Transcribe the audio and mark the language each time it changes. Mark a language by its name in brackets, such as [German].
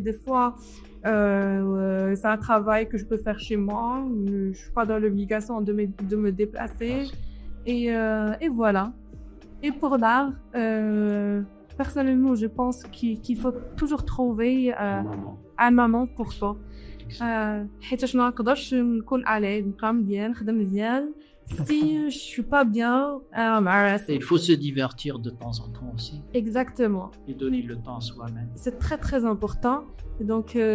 [French] Des fois, c'est un travail que je peux faire chez moi. Je suis pas dans l'obligation de me déplacer. Et voilà. Et pour l'art, personnellement, je pense qu'il faut toujours trouver un moment pour soi. [Arabic] حيت ما نقدرش نكون عليه نقام مزيان نخدم مزيان [French] si je suis pas bien il faut se divertir de temps en temps aussi. Exactement. Et donner le temps à soi-même. C'est très très important. Et donc